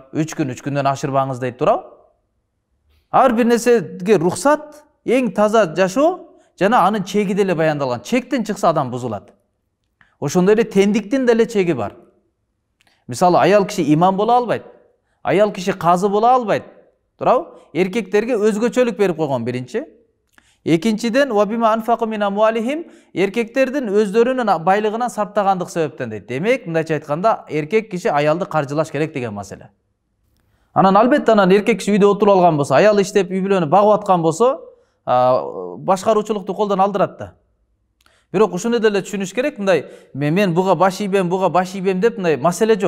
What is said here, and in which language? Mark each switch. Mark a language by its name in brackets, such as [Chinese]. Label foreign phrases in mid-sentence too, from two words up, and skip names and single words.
[Kyrgyz] 3 күндөн ашырбаңыз дейт, туурабы? Ар бир нерсеге рухсат, эң таза жашоо жана анын чеги деле баяндалган. Чектен чыкса адам бузулат. Ошондой эле тендиктин деле чеги бар. Мисалы, аял киши имам бола албайт. Аял киши казы бола албайт. Туурабы? Эркектерге өзгөчөлүк берип койгон биринчи. Экинчиден, [Arabic] وبما أنفقوا من أموالهم, [Kyrgyz] эркектердин өздөрүнүн байлыгынан сарптагандык себептен дейт. Демек, мындайча айтканда, эркек киши аялды каржылаш керек деген маселе. Анан албетте эркек киши үйдө отуруп алган болсо, аял иштеп үй бүлөнү багып аткан болсо, башкаруучулукту колдон алдырат да. Бирок ушуну деле түшүнүш керек, мындай мен буга баш ийбем деп мындай маселе жок.